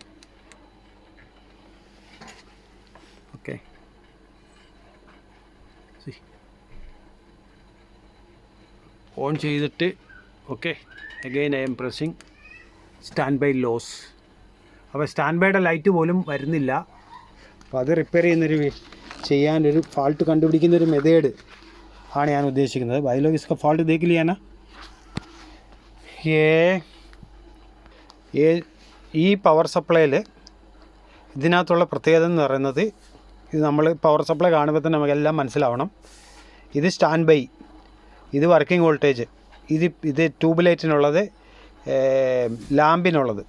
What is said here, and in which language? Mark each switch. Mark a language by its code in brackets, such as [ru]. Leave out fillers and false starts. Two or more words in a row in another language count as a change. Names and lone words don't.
[en] okay, on ചെയ്തിട്ട് okay, again I am pressing stand by loss. [ml] അപ്പോൾ [en] stand byയുടെ [ml] ലൈറ്റ് പോലും വരുന്നില്ല. അപ്പോൾ അത് റിപ്പയർ ചെയ്യാനൊരു ഫാൾട്ട് കണ്ടുപിടിക്കുന്നൊരു മെത്തേഡ് ആണ് ഞാൻ ഉദ്ദേശിക്കുന്നത്. [hi] भाई लोग इसका फॉल्ट देख लिया ना. [ml] ഈ [en] power supplyയിൽ [ml] ഇതിനകത്തുള്ള പ്രത്യേകത എന്ന് പറയുന്നത്, ഇത് നമ്മൾ [en] power supply [ml] കാണുമ്പോൾ തന്നെ നമുക്കെല്ലാം മനസ്സിലാവണം. ഇത് [en] stand by, [ml] ഇത് [en] working voltage, [ml] ഇത് [en] tube lightിനുള്ളത്, [ml] ലാമ്പിനുള്ളത്.